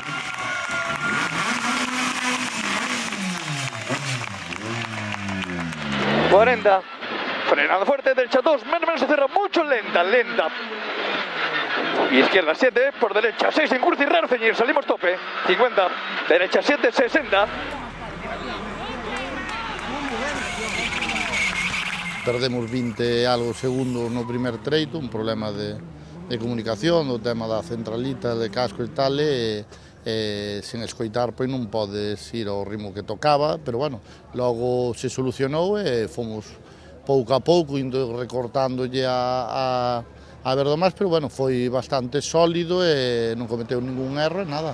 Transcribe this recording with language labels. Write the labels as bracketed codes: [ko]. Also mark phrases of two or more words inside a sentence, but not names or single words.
[es] Frenando fuerte, derecha 2, menos se cierra mucho, lenta. Izquierda 7, por derecha 6 en curso y raro ceñir, salimos tope, 50, derecha 7, 60. [gl] Perdemos 20 e algo segundos no primer treito, un problema de comunicación, o tema da centralita, de casco e tal, e sen escoitar pois non podes ir ao ritmo que tocaba, pero bueno, logo se solucionou e fomos pouco a pouco indo recortándolle a Verdomás, pero bueno, foi bastante sólido e non cometeu ningún erro, nada.